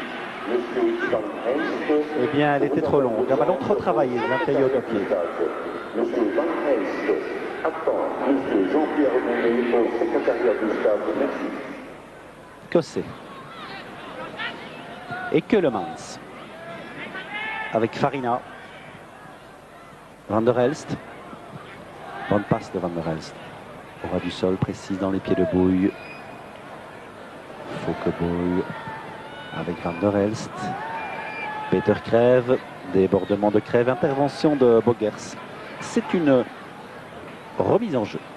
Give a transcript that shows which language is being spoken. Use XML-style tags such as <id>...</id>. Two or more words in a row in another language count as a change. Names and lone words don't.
<fr>Eh bien, elle était trop longue. Un ballon trop travaillé de l'intérieur du pied. Cosset. Et Keulemans. Avec Farina. Van der Elst. Bonne passe de Van der Elst. Au ras du sol, précise dans les pieds de Bouille. Fokkeboy avec Van der Elst. Peter Crève, débordement de Crève, intervention de Bogers. C'est une remise en jeu.</fr>